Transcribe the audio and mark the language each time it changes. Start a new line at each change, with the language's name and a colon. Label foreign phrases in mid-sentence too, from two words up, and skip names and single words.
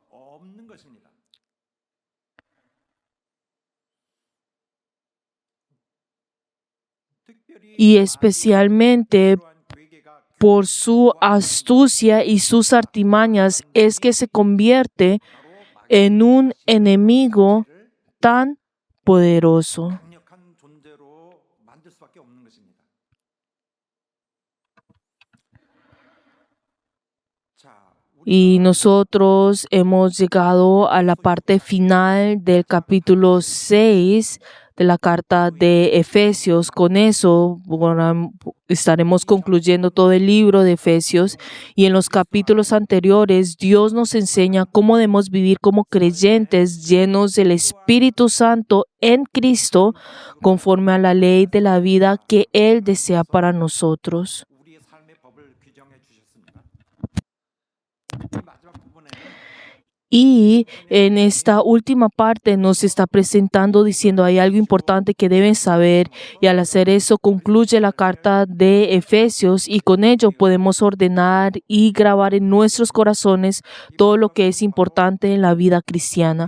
Spanish: Y especialmente por su astucia y sus artimañas es que se convierte en un enemigo tan poderoso.
Korean: 강력한 존재로 만들 수밖에 없는 것입니다.
Spanish: Y nosotros hemos llegado a la parte final del capítulo 6 de la carta de Efesios. Con eso estaremos concluyendo todo el libro de Efesios. Y en los capítulos anteriores, Dios nos enseña cómo debemos vivir como creyentes llenos del Espíritu Santo en Cristo, conforme a la ley de la vida que Él desea para nosotros.
Korean: 우리의 삶의 법을 규정해 주셨습니다. 마지막 부분에
Spanish: Y en esta última parte nos está presentando diciendo hay algo importante que deben saber, y al hacer eso concluye la carta de Efesios y con ello podemos ordenar y grabar en nuestros corazones todo lo que es importante en la vida cristiana.